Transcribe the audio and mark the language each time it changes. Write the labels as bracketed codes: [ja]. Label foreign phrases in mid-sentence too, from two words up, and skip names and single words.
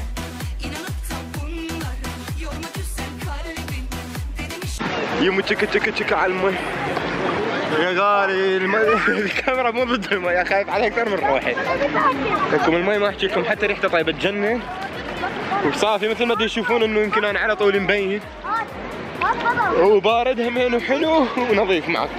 [tr] İnanıp da bunlara yorma güzel kalbin dedim işte. [ar] يمو تشك على المي يا غالي. الكاميرا مو ضد المي، خايف عليها اكثر من روحي. لكم المي ما احكي لكم حتى ريحته طيبه تجنن وصافي مثل ما تشوفون انه يمكن انا على طول مبين وبارد همين وحلو ونظيف معكم.